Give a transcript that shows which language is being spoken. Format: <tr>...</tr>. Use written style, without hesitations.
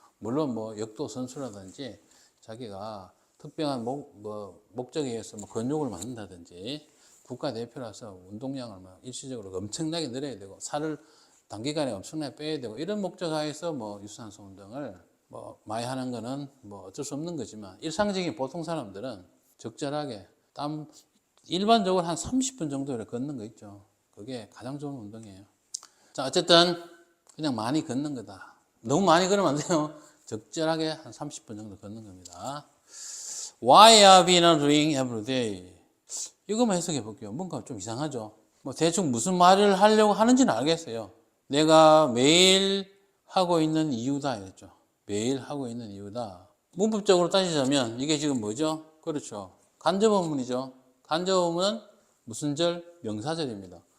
<ko>물론 뭐 역도 선수라든지 자기가 특별한 목적에 의해서 근육을 만든다든지 국가대표라서 운동량을 일시적으로 엄청나게 늘려야 되고 살을 단기간에 엄청나게 빼야 되고 이런 목적하에서 유산소 운동을 많이 하는 거는 어쩔 수 없는 거지만 일상적인 보통 사람들은 적절하게 일반적으로 한 30분 정도 걷는 거 있죠. 그게 가장 좋은 운동이에요. 자, 어쨌든 그냥 많이 걷는 거다. 너무 많이 걸으면 안 돼요. 적절하게 한 30분 정도 걷는 겁니다.</ko> <en>Why are we not doing every day?</en> <ko>이거만 해석해 볼게요. 뭔가 좀 이상하죠. 대충 무슨 말을 하려고 하는지는 알겠어요. 내가 매일 하고 있는 이유다 이랬죠. 매일 하고 있는 이유다. 문법적으로 따지자면 이게 지금 뭐죠? 그렇죠. 간접어문이죠. 간접어문은 무슨 절? 명사절입니다.</ko>